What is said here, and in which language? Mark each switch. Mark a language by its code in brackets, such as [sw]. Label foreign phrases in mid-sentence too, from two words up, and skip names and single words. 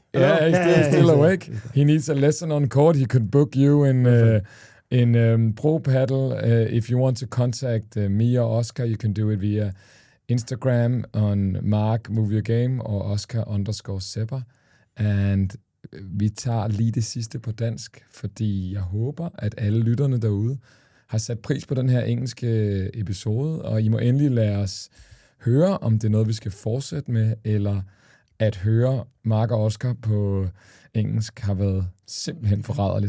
[en] Yeah, he's still awake. He needs a lesson on court. He could book you in Pro Paddle. If you want to contact me or Oscar, you can do it via Instagram on Mark Move Your Game or Oscar_Sebas. [da] And vi tager lige det sidste på dansk, fordi jeg håber, at alle lytterne derude har sat pris på den her engelske episode, og I må endelig lade os høre, om det er noget, vi skal fortsætte med, eller at høre Mark og Oscar på engelsk har været simpelthen forræderligt.